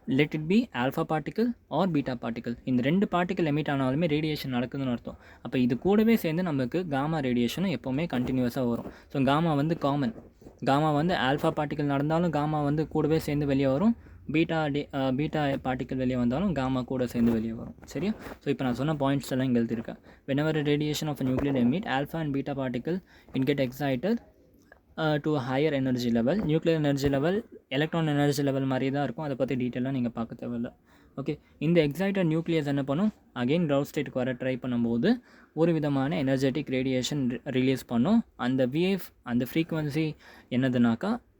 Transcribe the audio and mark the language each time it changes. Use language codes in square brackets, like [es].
[ta] Let it be alpha particle R beta particle, இந்த ரெண்டு particle emit ஆனாலுமே radiation நடக்குதுன்னு அர்த்தம். அப்போ இது கூடவே சேர்ந்து நமக்கு காமா ரேடியேஷனும் எப்போவுமே கண்டினியூஸாக வரும். ஸோ காமா வந்து காமன், காமா வந்து ஆல்ஃபா பார்ட்டிக்கல் நடந்தாலும் காமா வந்து கூடவே சேர்ந்து வெளியே வரும், பீட்டா பார்ட்டிக்கல் வெளியே வந்தாலும் காமா கூட சேர்ந்து வெளியே வரும். சரியா, ஸோ இப்போ நான் சொன்ன பாயிண்ட்ஸ் எல்லாம் இங்கே எழுதியிருக்கேன். [en] whenever radiation of a nuclear emit, alpha and beta particle it get excited to a higher energy level. [ta] Nuclear energy level electron energy level மாதிரி தான் இருக்கும், அதை பற்றி டீட்டெயிலாக நீங்கள் பார்க்க தேவையில்லை. ஓகே, இந்த எக்ஸைட்டட் நியூக்ளியஸ் என்ன பண்ணும், அகெயின் கிரவுண்ட் ஸ்டேட்டுக்கு வர ட்ரை பண்ணும்போது ஒரு விதமான எனர்ஜெட்டிக் ரேடியேஷன் ரிலீஸ் பண்ணும். அந்த வேவ், அந்த ஃப்ரீக்குவன்சி என்னதுனாக்கா